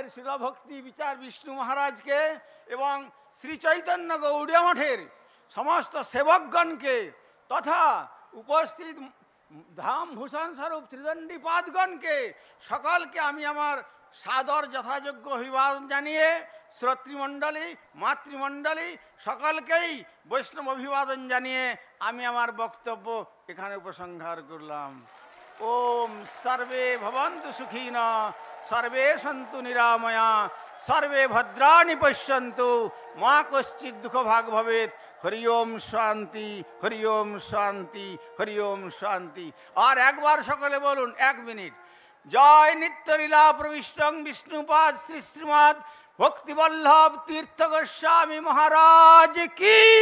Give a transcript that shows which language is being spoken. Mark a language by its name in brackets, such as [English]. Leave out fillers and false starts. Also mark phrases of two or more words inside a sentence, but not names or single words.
[Bangla] শিলভক্তি বিচার বিষ্ণু মহারাজকে এবং শ্রী চৈতন্য গৌড়িয়া মঠের সমস্ত সেবকগণকে তথা উপস্থিত ধাম ভূষণ স্বরূপ ত্রিদণ্ডী পাদগণকে সকলকে আমি আমার সাদর যথাযোগ্য অভিবাদন জানিয়ে শ্রোতৃমণ্ডলী মাতৃমণ্ডলী সকলকেই বৈষ্ণব অভিবাদন জানিয়ে আমি আমার বক্তব্য এখানে উপসংহার করলাম। [Sanskrit] ওম সর্বে ভবন্তু সুখিনা, সর্বে সন্তু নিরাময়া, সর্বে ভদ্রাণি পশ্যন্তু, মা কশ্চিৎ দুঃখ ভাগ ভবেৎ। হরি ওম শান্তি, হরি ওম শান্তি, হরি ওম শান্তি। [Bangla] আর একবার সকলে বলুন, 1 মিনিট। জয় নিত্যলীলা প্রবিষ্টং বিষ্ণুপাদ শ্রী শ্রীমৎ ভক্তিবল্লভ তীর্থ গোস্বামী মহারাজ কি।